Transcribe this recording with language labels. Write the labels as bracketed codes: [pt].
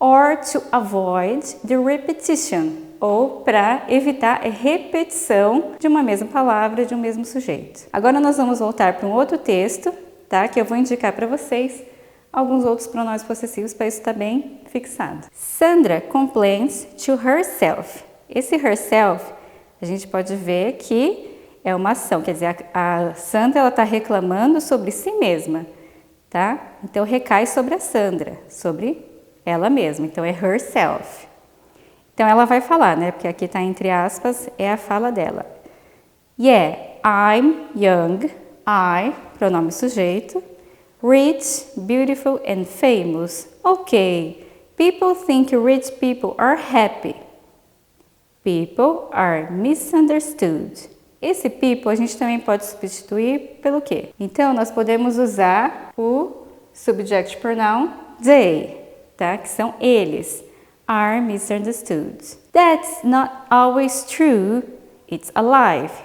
[en] Or to avoid the repetition, [pt] ou para evitar a repetição de uma mesma palavra, de um mesmo sujeito. Agora nós vamos voltar para um outro texto, tá? Que eu vou indicar para vocês alguns outros pronomes possessivos para isso estar bem fixado. [en] Sandra complains to herself. [pt] Esse herself, a gente pode ver que é uma ação, quer dizer, a Sandra ela está reclamando sobre si mesma, tá? Então recai sobre a Sandra, sobre ela mesma, então é herself. Então ela vai falar, né? Porque aqui está entre aspas, é a fala dela. [en] Yeah, I'm young, I, [pt] pronome sujeito, [en] rich, beautiful and famous. Okay, people think rich people are happy. People are misunderstood. [pt] Esse people a gente também pode substituir pelo quê? Então, nós podemos usar o subject pronoun they, tá? Que são eles. [en] Are misunderstood. That's not always true. It's a life.